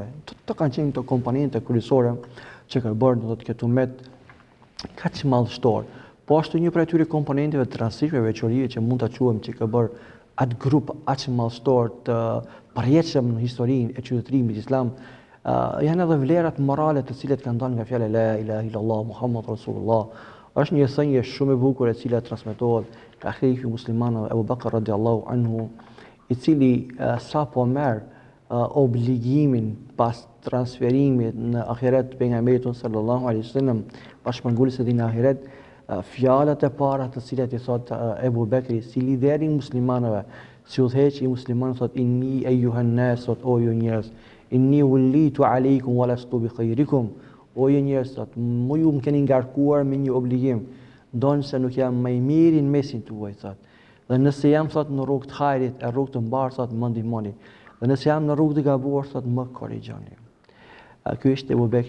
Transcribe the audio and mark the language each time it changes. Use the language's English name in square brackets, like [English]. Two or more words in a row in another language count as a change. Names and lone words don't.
[Albanian] Të kanë qenë këto komponente kryesore që kanë bërë do të ketë umet kaq madhështor. Po ashtu një prej tyre komponenteve të rastishme veçorie që mund ta quajmë që ka bërë atë grup aq madhështor të përjetshëm në historinë e qytetërimit islam, janë edhe vlerat morale të cilat kanë dalë nga fjala [Arabic] لا إله إلا الله محمد رسول الله. [Albanian] Është një thënie shumë e bukur e cila transmetohet nga khalifi muslimanëve Abu Bakr [Arabic] رضي الله عنه, [Albanian] i cili sapo merr obligimin pas transferimit në ahiret të pejgamberit [Arabic] صلى الله عليه وسلم, [Albanian] pas shpërngulës së tij në ahiret, fjalët e para të cilat i thot Ebu Bekri si lideri i muslimanëve, si udhëheqi i muslimanëve, thot [Arabic] إني أيها الناس, [Albanian] thot o ju njerëz, [Arabic] إني وليت عليكم ولست بخيركم, [Albanian] o ju njerëz, thot ju më keni ngarkuar me një obligim, ndonë se nuk jam më i miri në mesin tuaj, thot. Dhe nëse jam thot në rrugë të hajrit, e rrugë të mbarë, thot më ndihmoni. Dhe nëse jam në rrugë të gabuar, thot më korrigjoni. Ky ishte Ebu Bekri.